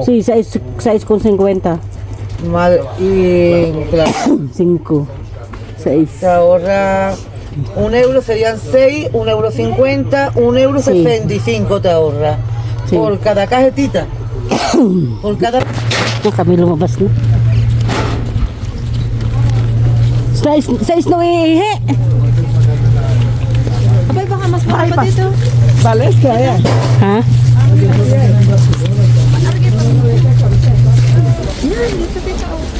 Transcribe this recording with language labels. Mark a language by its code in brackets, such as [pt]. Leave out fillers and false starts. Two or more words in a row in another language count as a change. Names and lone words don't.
[es] Sí, 6,50. Mal. Y claro, 5, 6. te ahorra 1 euro, serían 6, 1,50 €, 1,65 € te ahorra. Sí. Por cada cajetita. Por cada. [tl] Kami lumabas na. 6 na ihi. Abay, baka mas mura pa dito. Vale, kaya. Ha? Yan, dito dito.